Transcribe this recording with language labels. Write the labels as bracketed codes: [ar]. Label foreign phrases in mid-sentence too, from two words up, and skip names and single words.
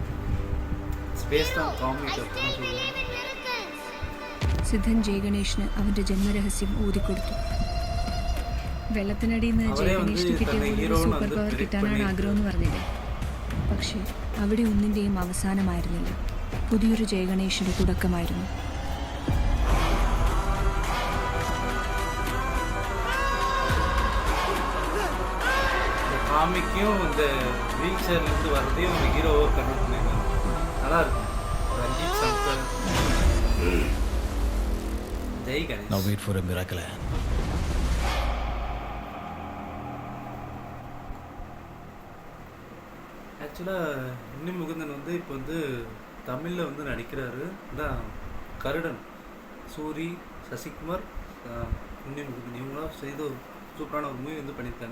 [ml] സിദ്ധൻ ജയഗണേഷിന് അവന്റെ ജന്മരഹസ്യം ഊതിക്കൊടുത്തു. വെള്ളത്തിനടിയിൽ നിന്ന് ജയഗണേഷിന് കിട്ടിയ സൂപ്പർ പവർ കിട്ടാനാണ് ആഗ്രഹമെന്ന് പറഞ്ഞില്ലേ? പക്ഷേ അവിടെ ഒന്നിന്റെയും അവസാനമായിരുന്നില്ല. പുതിയൊരു ജയഗണേഷിന്റെ തുടക്കമായിരുന്നു. [ta] காமிக்கும் இந்த வீல் சேர்லேருந்து வரதையும் ஒரு ஹீரோவை கண்டக்ட் பண்ணியிருக்காங்க. நல்லா இருக்கும். ரஞ்சித் சங்கர், ஜெய் கணேஷ். [en] Now wait for a miracle. [ta] ஆக்சுவலாக உன்னி முகுந்தன் வந்து இப்போ வந்து தமிழில் வந்து நடிக்கிறாரு. தான் கருடன், சூரி, சசிகுமார், உன்னி முகுந்தன் இவங்களாம் செய்து ஒரு சூப்பரான ஒரு மூவி வந்து பண்ணியிருக்காங்க.